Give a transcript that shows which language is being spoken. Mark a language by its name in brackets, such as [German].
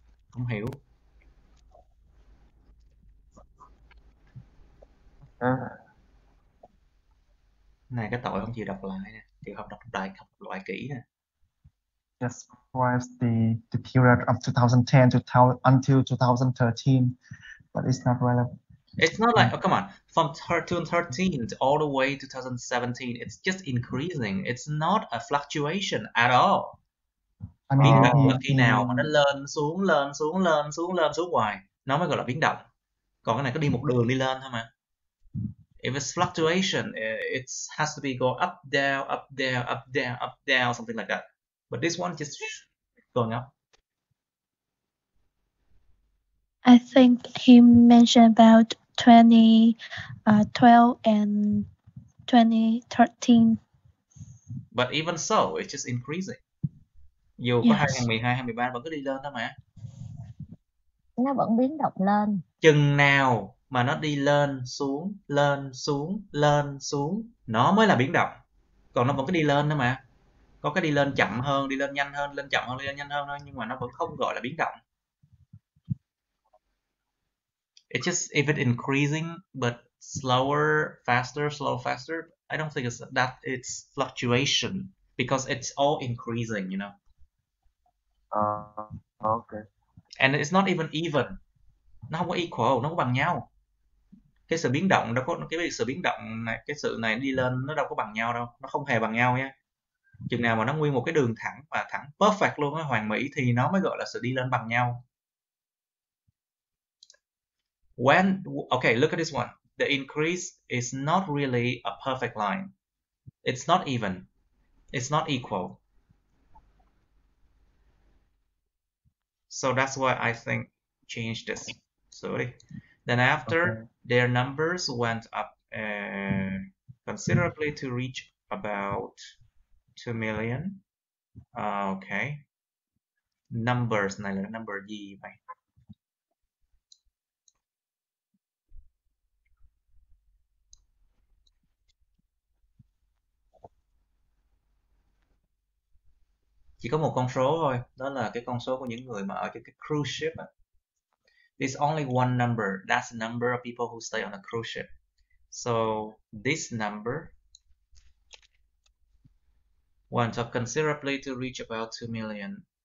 [Vietnamese] Không hiểu. Này cái tội không chịu đọc lại nè, chịu không đọc lại kỹ nè. [English] Describes the period of 2010 until 2013, but it's not relevant. It's not like, oh, come on, from 2013 all the way to 2017, it's just increasing. It's not a fluctuation at all. [Vietnamese] Biến động là khi nào mà nó lên xuống hoài, nó mới gọi là biến động. Còn cái này có đi một đường đi lên thôi mà. [English] If it's fluctuation, it has to be go up, down, up, down, up, down, up, down, something like that. But this one just going up. I think he mentioned about 2012 and 2013. But even so, it's just increasing. [Vietnamese] Dù có 2012, 2013 vẫn cứ đi lên thôi mà. Nó vẫn biến động lên. Chừng nào mà nó đi lên xuống, nó mới là biến động. Còn nó vẫn cứ đi lên nữa mà. Có cái đi lên chậm hơn, đi lên nhanh hơn, lên chậm hơn, đi lên nhanh hơn thôi, nhưng mà nó vẫn không gọi là biến động. [English] It's just if it's increasing but slower, faster, slower, faster, I don't think it's fluctuation because it's all increasing, you know. Okay. And it's not even. [Vietnamese] Nó không có equal, nó không bằng nhau. Cái sự biến động đâu có cái sự biến động này, cái sự này đi lên nó đâu có bằng nhau đâu, nó không hề bằng nhau nha. Chừng nào mà nó nguyên một cái đường thẳng và thẳng perfect luôn á, hoàn mỹ, thì nó mới gọi là sự đi lên bằng nhau. [English] Okay, look at this one. The increase is not really a perfect line. It's not even. It's not equal. So that's why I think change this. Sorry. Then after, their numbers went up considerably to reach about 2 million. Okay. [Vietnamese] Numbers này là number gì vậy? Chỉ có một con số thôi, đó là cái con số của những người mà ở trên cái cruise ship. [English] There's only one number. That's the number of people who stay on a cruise ship. So this number went up considerably to reach about 2 million.